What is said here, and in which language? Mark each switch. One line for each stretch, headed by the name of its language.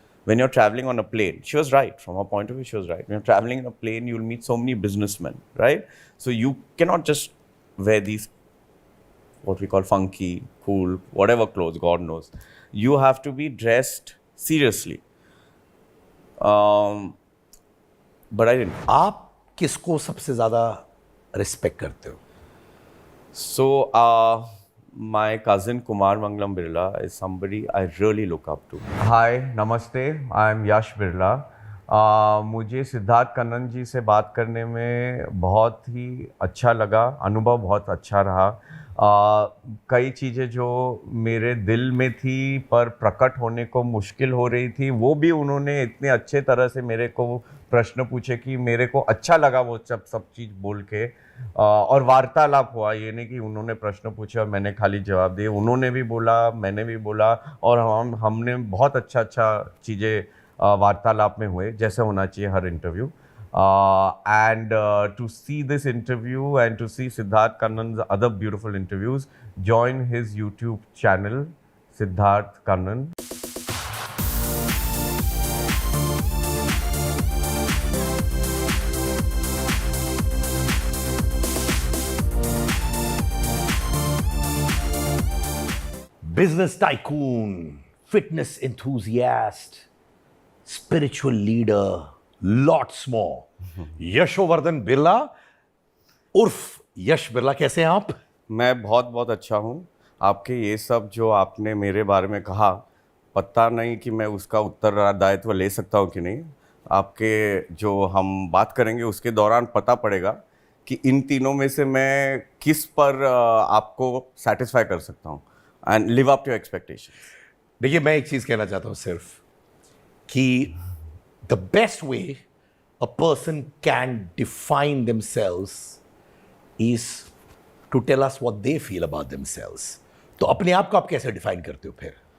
English: When you're traveling on a plane, she was right. From her point of view, she was right. When you're traveling in a plane, you'll meet so many businessmen, right? So you cannot just wear these what we call funky, cool, whatever clothes, God knows. You have to be dressed seriously. But I didn't.
Hindi: आप किसको सबसे ज्यादा respect करते हो?
English: So, my cousin Kumar Mangalam Birla is somebody I really look up to. Hi नमस्ते, I am Yash Birla.
Hindi: मुझे सिद्धार्थ कन्नन जी से बात करने में बहुत ही अच्छा लगा, अनुभव बहुत अच्छा रहा. कई चीज़ें जो मेरे दिल में थी पर प्रकट होने को मुश्किल हो रही थी, वो भी उन्होंने इतने अच्छे तरह से मेरे को प्रश्न पूछे कि मेरे को अच्छा लगा वो सब चीज़ बोल के. और वार्तालाप हुआ, ये नहीं कि उन्होंने प्रश्न पूछे और मैंने खाली जवाब दिए. उन्होंने भी बोला, मैंने भी बोला, और हमने बहुत अच्छा चीज़ें वार्तालाप में हुए, जैसे होना चाहिए हर interview.
English: And to see this interview and to see Siddharth Kannan's other beautiful interviews, join his YouTube channel, Siddharth Kannan. Business tycoon, fitness enthusiast, spiritual leader, lots more.
Hindi: Yashovardhan Birla उर्फ यश बिरला. कैसे हैं आप? मैं बहुत अच्छा हूँ. आपके ये सब जो आपने मेरे बारे में कहा, पता नहीं कि मैं उसका उत्तरदायित्व ले सकता हूँ कि नहीं. आपके जो हम बात करेंगे उसके दौरान पता पड़ेगा कि इन तीनों में से मैं किस पर आपको सेटिस्फाई कर सकता हूँ
English: And live up to expectation.
Hindi: देखिए, मैं एक चीज कहना चाहता हूँ सिर्फ कि
English: The best way a person can define themselves is to tell us what they feel about themselves.
Hindi: तो अपने आप को आप कैसे डिफाइन करते हो फिर?